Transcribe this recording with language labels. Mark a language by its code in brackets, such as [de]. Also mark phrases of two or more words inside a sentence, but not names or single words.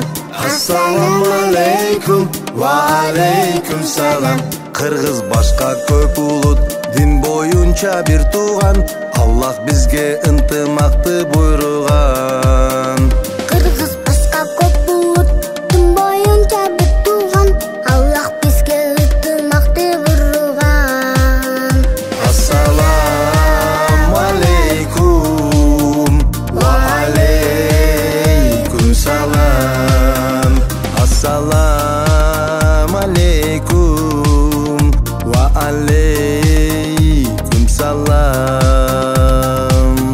[ar] السلام عليكم وعليكم السلام. [ky] Кыргыз башка көп улут, дин боюнча бир тууган, Аллах бизге ынтымакты буйруган. Кыргыз башка көп булут, дин боюнча бир тууган, Аллах бизге ынтымакты буйруган. [ar] السلام عليكم وعليكم السلام. السلام عليكم وعليكم السلام.